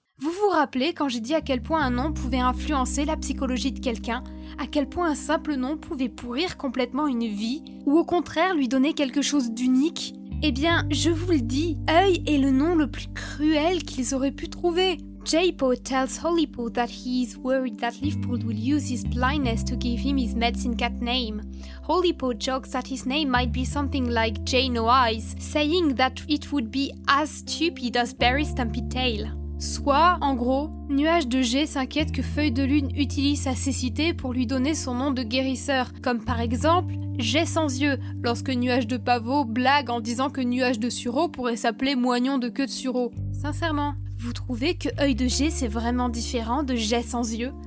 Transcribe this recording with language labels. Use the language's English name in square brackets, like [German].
[French] Vous vous rappelez quand j'ai dit à quel point un nom pouvait influencer la psychologie de quelqu'un, à quel point un simple nom pouvait pourrir complètement une vie, ou au contraire lui donner quelque chose d'unique? Eh bien, je vous le dis, œil est le nom le plus cruel qu'ils auraient pu trouver. [English] J-Po tells Holypo that he is worried that Liefpold will use his blindness to give him his medicine cat name. Holypo jokes that his name might be something like J No Eyes, saying that it would be as stupid as Barry Stampy Tail. [French] Soit, en gros, Nuage de G s'inquiète que Feuille de Lune utilise sa cécité pour lui donner son nom de guérisseur, comme par exemple Jet sans yeux, lorsque Nuage de Pavot blague en disant que Nuage de Sureau pourrait s'appeler Moignon de queue de sureau. Sincèrement, vous trouvez que œil de G c'est vraiment différent de Jet sans yeux?